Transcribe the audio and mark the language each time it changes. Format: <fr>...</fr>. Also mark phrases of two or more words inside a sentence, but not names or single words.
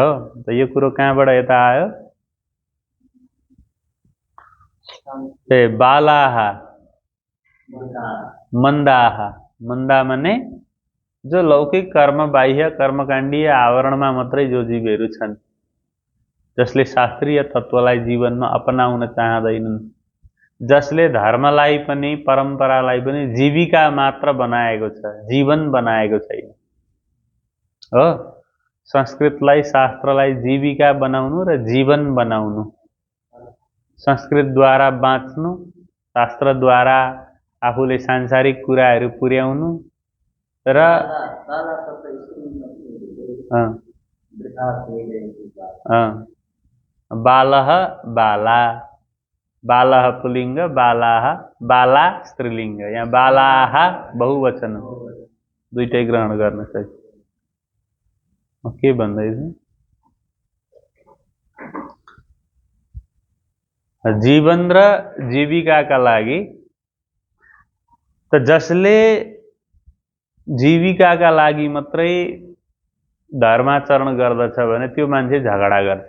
<ne>त यो कुरो कहाँबाट यता आयो?</ne> <sa>बालाहा मन्दाहा,</sa> <ne>मन्दा माने जो लौकिक कर्म, बाह्य कर्मकाण्डीय आवरणमा मात्रै जो जीवहरू छन्, जसले शास्त्रीय तत्त्वलाई जीवनमा अपनाउन चाहँदैनन्, जसले धर्मलाई पनि परम्परालाई पनि जीविका मात्र बनाएको छ, जीवन बनाएको छैन हो। संस्कृतलाई, शास्त्रलाई जीविका बनाउनु र जीवन बनाउनु, संस्कृतद्वारा बाँच्नु, शास्त्रद्वारा आफूले सांसारिक कुराहरू पुर्याउनु र बालः बाला, बालः पुल्लिङ्ग, बालाः बाला स्त्रीलिङ्ग, यहाँ बालाः बहुवचन हो, दुईटै ग्रहण गर्न सक्छ। के भन्दैछु? जीवन र जीविकाका लागि त जसले जीविकाका लागि मात्रै धर्माचरण गर्दछ भने त्यो मान्छे झगडा गर्छ।</ne>